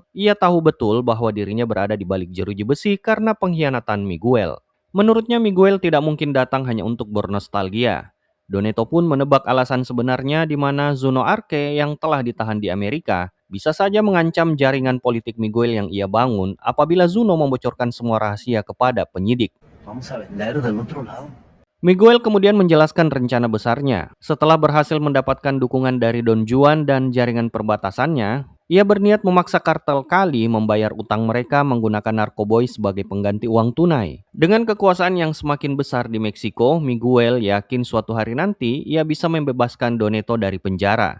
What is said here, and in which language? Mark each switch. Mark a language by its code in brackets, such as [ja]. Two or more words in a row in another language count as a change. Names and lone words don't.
[id] Ia tahu betul bahwa dirinya berada di balik jeruji besi karena pengkhianatan Miguel. Menurutnya Miguel tidak mungkin datang hanya untuk bernostalgia. Doneto pun menebak alasan sebenarnya di mana Zuno Arce yang telah ditahan di Amerika bisa saja mengancam jaringan politik Miguel yang ia bangun apabila Zuno membocorkan semua rahasia kepada penyidik. [es] Vamos a vender del otro lado. [id] Miguel kemudian menjelaskan rencana besarnya. Setelah berhasil mendapatkan dukungan dari Don Juan dan jaringan perbatasannya, ia berniat memaksa kartel Kali membayar utang mereka menggunakan narkoboy sebagai pengganti uang tunai. Dengan kekuasaan yang semakin besar di Meksiko, Miguel yakin suatu hari nanti ia bisa membebaskan Doneto dari penjara.